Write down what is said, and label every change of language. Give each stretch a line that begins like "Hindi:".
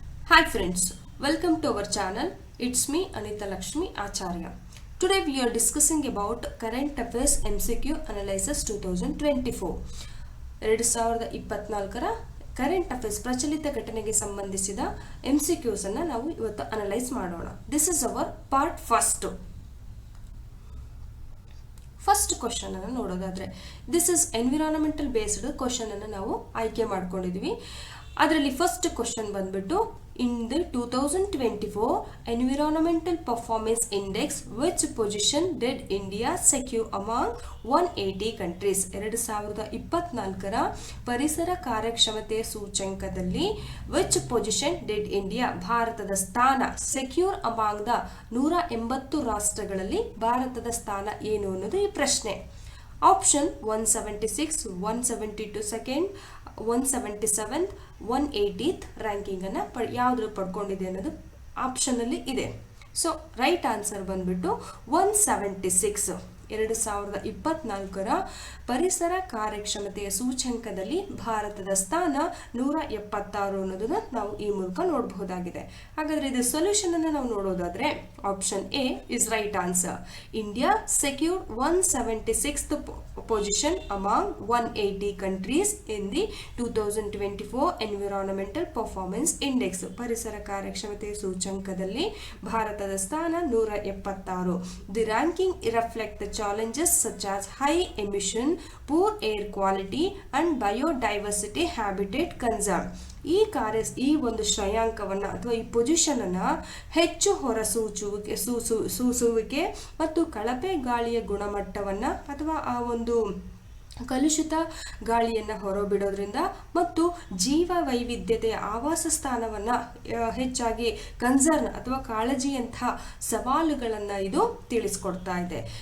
English: Hi friends, welcome to our channel. It's me Anita Lakshmi Acharya. Today we are discussing about current affairs MCQ analysis 2024.
Kannada: 2024ರ current affairs ಪ್ರಚಲಿತ ಘಟನೆಗೆ ಸಂಬಂಧಿಸಿದ MCQs ಅನ್ನು ನಾವು ಇವತ್ತು analyse ಮಾಡೋಣ.
English: this is our part
Kannada: first question ಅನ್ನು ನೋಡೋದಾದ್ರೆ this is environmental based question ಅನ್ನು ನಾವು ಆಯ್ಕೆ ಮಾಡ್ಕೊಂಡಿದ್ವಿ. ಅದರಲ್ಲಿ ಫಸ್ಟ್ ಕ್ವಶನ್ ಬಂದ್ಬಿಟ್ಟು
English: in the 2024 environmental performance index which position did India secure among 180 countries
Kannada: 2024ರ ಪರಿಸರ ಕಾರ್ಯಕ್ಷಮತೆ ಸೂಚ್ಯಂಕದಲ್ಲಿ
English: which position did India
Kannada: ಭಾರತದ ಸ್ಥಾನ
English: secure among the
Kannada: 180 ರಾಷ್ಟ್ರಗಳಲ್ಲಿ ಭಾರತದ ಸ್ಥಾನ ಏನು ಅನ್ನೋದು ಈ ಪ್ರಶ್ನೆ. Option 176, 172 second, 177th, 180th ranking ಅನ್ನ ಯಾವ್ದು ಪಡ್ಕೊಂಡಿದೆ ಅನ್ನೋದು ಆಪ್ಷನ್ ಅಲ್ಲಿ ಇದೆ. ಸೊ ರೈಟ್ ಆನ್ಸರ್ ಬಂದ್ಬಿಟ್ಟು 176. 2024ರ ಪರಿಸರ ಕಾರ್ಯಕ್ಷಮತೆಯ ಸೂಚ್ಯಂಕದಲ್ಲಿ ಭಾರತದ ಸ್ಥಾನ 176 ಅನ್ನೋದನ್ನ ನಾವು ಈ ಮೂಲಕ ನೋಡಬಹುದಾಗಿದೆ. ಹಾಗಾದ್ರೆ ಇದು ಸೊಲ್ಯೂಷನ್ ಅನ್ನು ನಾವು ನೋಡೋದಾದ್ರೆ
English: Option A is right answer. India secured 176th position among 180 countries in the 2024 environmental performance index
Kannada: ಪರಿಸರ ಕಾರ್ಯಕ್ಷಮತೆ ಸೂಚ್ಯಂಕದಲ್ಲಿ ಭಾರತದ ಸ್ಥಾನ 176.
English: The ranking reflect the challenges such as high emission, poor air quality and biodiversity habitat concern.
Kannada: ಈ ಒಂದು ಶ್ರೇಯಾಂಕವನ್ನ ಅಥವಾ ಈ position ಅನ್ನ ಹೆಚ್ಚು ಹೊರಸೂಸುವಿಕೆ ಮತ್ತು ಕಳಪೆ ಗಾಳಿಯ ಗುಣಮಟ್ಟವನ್ನ ಅಥವಾ ಆ ಒಂದು ಕಲುಷಿತ ಗಾಳಿಯನ್ನು ಹೊರಬಿಡೋದ್ರಿಂದ ಮತ್ತು ಜೀವ ವೈವಿಧ್ಯತೆಯ ಆವಾಸ ಸ್ಥಾನವನ್ನ ಹೆಚ್ಚಾಗಿ ಕನ್ಸರ್ನ್ ಅಥವಾ ಕಾಳಜಿಯಂತಹ ಸವಾಲುಗಳನ್ನ ಇದು ತಿಳಿಸ್ಕೊಡ್ತಾ ಇದೆ.